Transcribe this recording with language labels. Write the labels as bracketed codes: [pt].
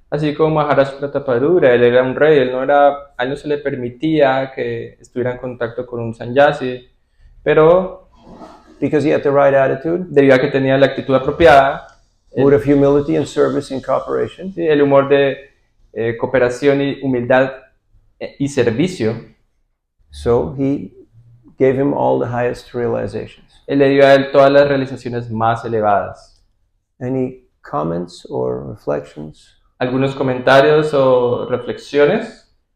[es] Así como Maharaj Prataparudra, él era un rey, a él no se le permitía que estuviera en contacto con un sannyasi, pero [en] because he had the right attitude, [es] debido a que tenía la actitud apropiada, [en] mood of humility and service and cooperation, [es] sí, el humor de cooperación y humildad y servicio, [en] so he gave him all the highest realizations. [es] Él le dio a él todas las realizaciones más elevadas. [en] Any comments or reflections? [es] ¿Algunos comentarios o reflexiones?